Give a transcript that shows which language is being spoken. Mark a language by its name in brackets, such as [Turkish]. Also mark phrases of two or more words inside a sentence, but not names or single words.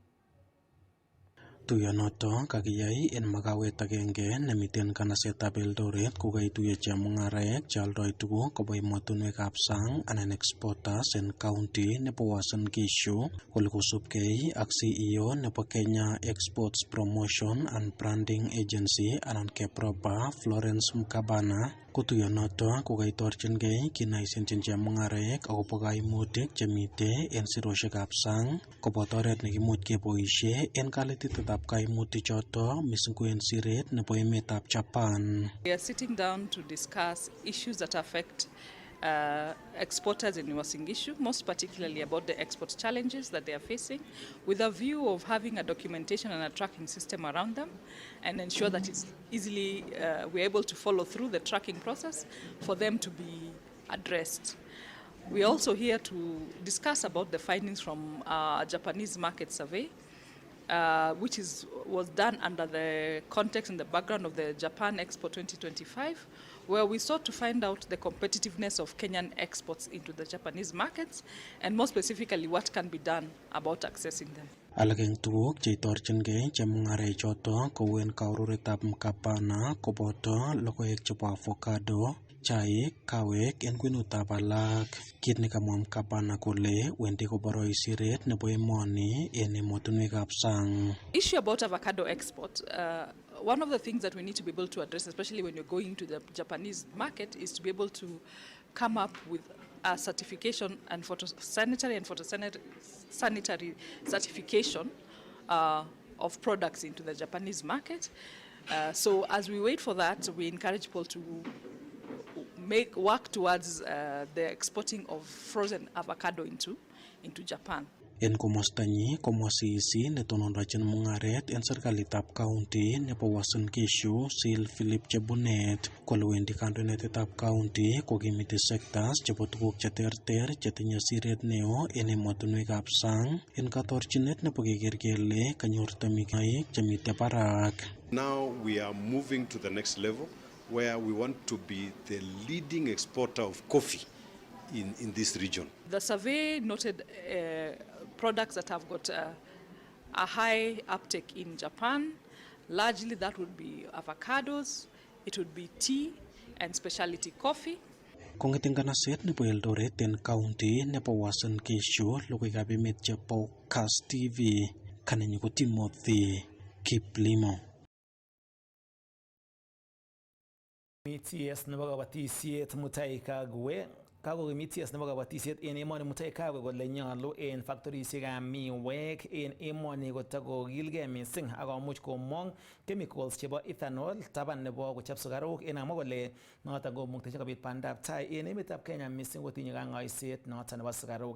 [Kalenjin] Tuyonoto kakiyai en makawet agenge nemiten kanasetab Eldoret kokaituiyo chemung'araek cheoldoi tuguk koba emotinwekab sang anan exporters en county nebo Uasin Gishu kole kosubkei ak CEO nebo Kenya Exports Promotion and Branding Agency anan KEPROBA Florence Mkabana. Kotuyonoto kokaitorchingei kinaisenchin chemung'araek akobo kaimutik chemite en siroshekab sang koboto oret nekimuch keboisie en kalititetab kaimutik choto missing ko en siret nebo emetab Japan. [English] We are sitting down to discuss issues that affect exporters in Uasin Gishu, most particularly about the export challenges that they are facing, with a view of having a documentation and a tracking system around them and ensure that it's easily, we're able to follow through the tracking process for them to be addressed. We're also here to discuss about the findings from a Japanese market survey, which was done under the context and the background of the Japan Expo 2025, where we sought to find out the competitiveness of Kenyan exports into the Japanese markets, and more specifically, what can be done about accessing them. [Kalenjin] Alak eng tuguk cheitorchingei chemung'arechoto kou en kaururetab mkapana koboto logoek chebo avocado, chaik, kawek en kwenutab alak. Kit nekamwa mkapana kole wendi koboroe siret nebo emoni en emotinwekab sang. [English] Issue about avocado export, one of the things that we need to be able to address, especially when you're going to the Japanese market, is to be able to come up with a certification and photosanitary and sanitary certification of products into the Japanese market. So as we wait for that, we encourage people to work towards the exporting of frozen avocado into Japan. [Kalenjin] En komostanyi komwa CEC netonondochin mung'aret en serikalitab county nebo Uasin Gishu Sil Philip Chebunet kole wendi kandoinatetab county kokimiti sectors chebo tuguk cheterter chetinye siret neo en emotinwekab sang en katorchinet nebo keker kele kanyor temikaik chemite barak. [English] Now we are moving to the next level where we want to be the leading exporter of coffee in this region. The survey noted products that have got a high uptake in Japan. Largely that would be avocados, it would be tea and specialty coffee. [Kalenjin] Kong'eten kanaset nebo Eldoret en county nebo Uasin Gishu, logoiwekab emet chebo Kass TV, kanenyu ko Timothy Kiplimo. MTS nebo kabatisiet Mutai Kagwe kakokimitias nebo kabatisiet en emoni Mutai Kagwe kole nyolu en factorisiekab miwek en emoni kotakokilgei missing akomuch komong chemicals chebo ethanol taban nebo kochop sukaruk en amwa kole noton komuktechin kobit bandab tai en emetab Kenya missing kotinye kang'oiset noton nebo sukaruk.